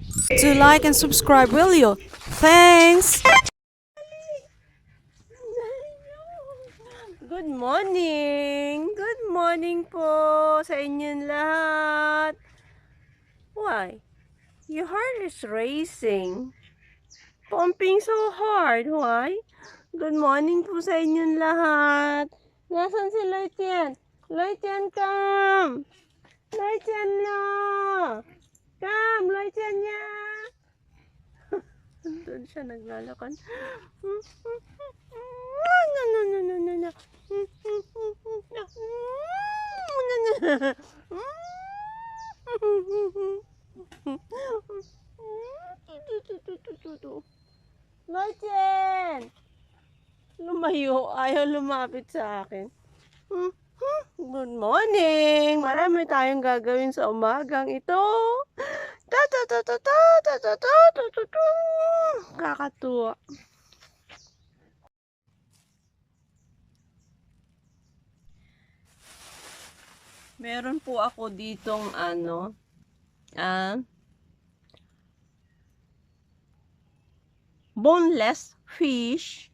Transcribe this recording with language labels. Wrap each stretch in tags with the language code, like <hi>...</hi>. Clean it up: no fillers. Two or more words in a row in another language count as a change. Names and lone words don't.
<en>To like and subscribe, will you? Thanks! Good morning! Good morning</en> <tl>po sa inyong lahat.</tl> <en>Why? Your heart is racing. Pumping so hard. Why? Good morning</en> <tl>po sa inyong lahat. Nasaan si Loitian? Loitian, come! Loitian na! Come, Loitian niya! Doon siya naglalakad.</tl> <en>No, no, no, no, no, no.</en> <tl>Lochen! Lumayo, ayaw lumapit sa akin.</tl> <en>Good morning!</en> <tl>Marami tayong gagawin sa umagang ito. Ta ta ta ta ta ta ta ta ta ta ta. Kakatuwa. Meron po ako ditong</tl> <en>boneless fish.</en>